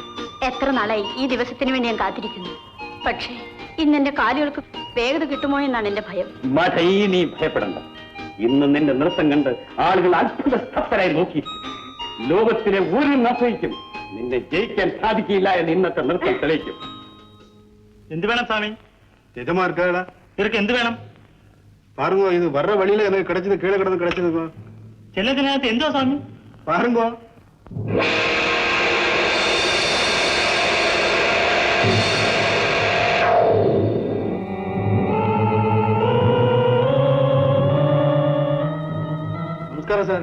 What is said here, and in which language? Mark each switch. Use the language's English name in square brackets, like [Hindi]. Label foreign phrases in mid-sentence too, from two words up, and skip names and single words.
[Malayalam] എത്ര നാളായി ഈ ദിവസത്തിന് വേണ്ടി ഞാൻ കാത്തിരിക്കുന്നു. പക്ഷേ ഇന്ന് എന്റെ കാലുകൾക്ക് വേഗത കിട്ടുമോ എന്നാണ് എന്റെ ഭയം. മഠയി, നീ ഭയപ്പെടണ്ട. ഇന്ന് നിന്റെ നൃത്തം കണ്ട് ആളുകൾ അത്ഭുത സ്തബ്ധരായി നോക്കി. ലോകത്തിലെ ഒരു നർത്തകിക്കും നിന്നെ ജയിക്കാൻ സാധിക്കില്ല എന്ന് ഇന്നത്തെ നൃത്തം തെളിയിക്കും. എന്ത് വേണം സ്വാമി? [Tamil] நிஜமா இருக்காடா? [Malayalam] ഇവർക്ക് എന്ത് വേണം? [Tamil] பாருங்க, இது வர்ற வழியில எனக்கு கிடைச்சது, கீழே கிடந்து கிடைச்சது. [Malayalam] ചെല്ലത്തിനകത്ത് എന്തോ സ്വാമി? பாருங்க. നമസ്കാരം സാർ.